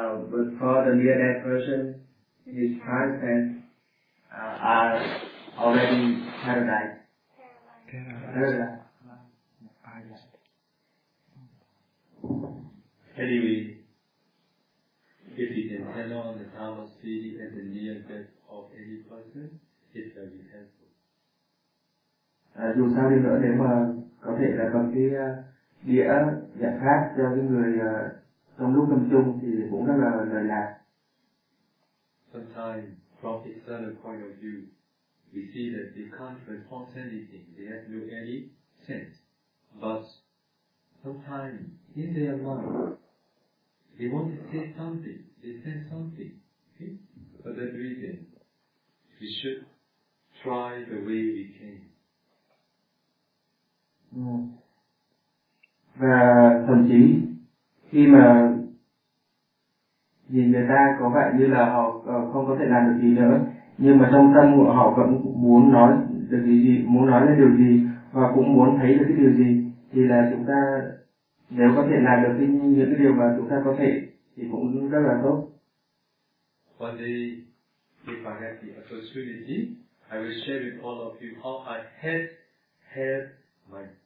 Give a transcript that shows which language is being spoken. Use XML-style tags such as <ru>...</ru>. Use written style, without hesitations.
<en>But for the near death person, his five senses are already paralyzed. Anyway, if he can turn on the Dharma CD at the near death of any person, it will be helpful.</en> <vi>Dù sao đi nữa, nếu mà có thể là bằng cái đĩa giảng pháp cho cái người trong lúc tâm chung thì cũng rất là lợi lạc.</vi> <en>Sometimes, from his certain point of view, we see that they can't respond anything, they have no any sense. But sometimes, in their mind, they want to say something, they sense something. Okay? For that reason, we should try the way we can.</en> <vi>Và thậm chí, khi mà nhìn người ta có vẻ như là họ không có thể làm được gì nữa, nhưng mà trong tâm của họ vẫn muốn nói được cái gì, muốn nói là điều gì và cũng muốn thấy được cái điều gì, thì là chúng ta nếu có thể làm được những cái điều mà chúng ta có thể thì cũng rất là tốt.</vi> <en>One day, if I have the opportunity, I will share with all of you how I have helped my</en>